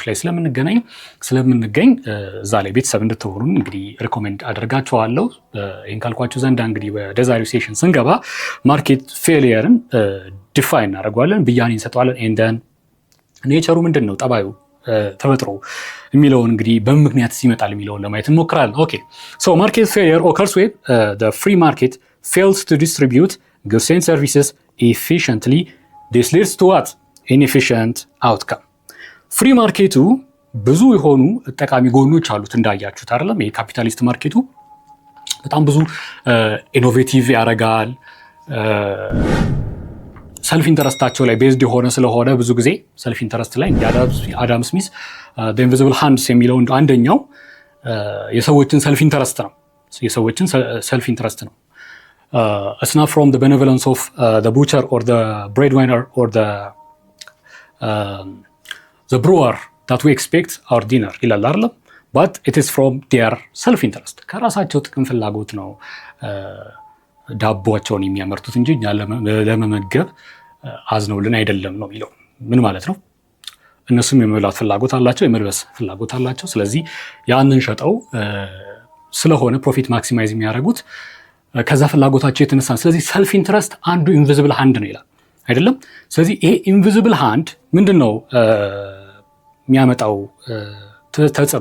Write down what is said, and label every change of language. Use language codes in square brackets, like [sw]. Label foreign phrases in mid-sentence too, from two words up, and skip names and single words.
[am] ላይ ስለምንገኝ እዛ ላይ ቤተሰብ እንድትሆኑን እንግዲህ ሪኮሜንድ አደርጋችኋለሁ። ይህን ካልኳችሁ ዘንዳ እንግዲህ ወደ ዛሬው ሴሽን ስንገባ [en] market failure [am] ዲፋይን እናደርገዋለን፣ ብያኔ እንሰጠዋለን። [en] and then nature [am] ምንድን ነው፣ ጠባዩ ተፈጥሮ የሚለውን እንግዲህ በምን ምክንያት ይመጣል የሚለውን ለማየት እንሞክራለን። [en] okay so market failure occurs when the free market fails to distribute goods and services efficiently. This leads to what? Inefficient outcome. free market [am] ብዙ የሆኑ ጠቃሚ ጎኖች አሉት እንዳያችሁት አይደለም። ይሄ ካፒታሊስት ማርኬቱ በጣም ብዙ ኢኖቬቲቭ ያደርጋል። [en] self interest [am] ላይ ቤዝድ የሆነ ስለሆነ ብዙ ጊዜ [en] self interest [am] ላይ አዳም ስሚዝ [en] the invisible hands [am] የሚለው አንደኛው የሰዎችን [en] self interest [am] ነው። የሰዎችን [en] self interest [am] ነው። [en] it's not from the benevolence of the butcher or the breadwinner or the brewer that we expect our dinner [am] ይላል አይደለም። [en] but it is from their self interest [am] ከራሳቸው ጥቅም ፍላጎት ነው ዳቦቸውን የሚያመርቱት እንጂ ለመመገብ አዝነውልን አይደለም ነው የሚለው። ምን ማለት ነው? እነሱም የመብላት ፍላጎት አላቸው፣ የመልበስ ፍላጎት አላቸው። ስለዚህ ያንን ሸጠው ስለሆነ [en] profit maximize [am] የሚያደርጉት ከዛ ፍላጎታቸው የተነሳ። ስለዚህ [en] self interest [am] አንዱ [en] invisible hand [am] ነው ይላል አይደለም። ስለዚህ ይሄ [en] invisible hand [am] ምንድን ነው የሚያመጣው ተጽዕኖ?